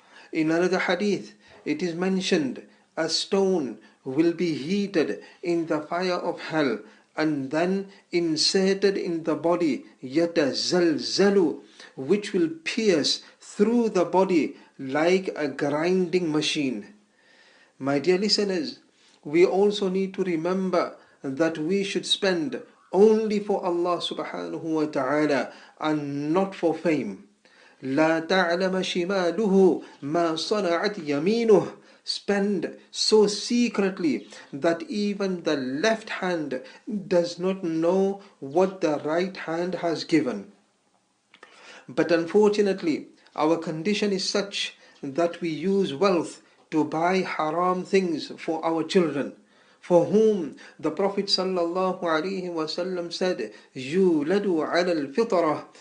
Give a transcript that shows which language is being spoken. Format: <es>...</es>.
<en>In another hadith, it is mentioned a stone will be heated in the fire of hell and then inserted in the body, yatazalzalu, which will pierce through the body like a grinding machine. My dear listeners, we also need to remember that we should spend only for Allah subhanahu wa ta'ala and not for fame.</en> <ar>لا تعلم شماله ما صنعت يمينه.</ar> <en>Spend so secretly that even the left hand does not know what the right hand has given. But unfortunately, our condition is such that we use wealth to buy haram things for our children, for whom the Prophet ﷺ said,</en> <ar>يُولَدُ عَلَى الْفِطْرَةِ.</ar>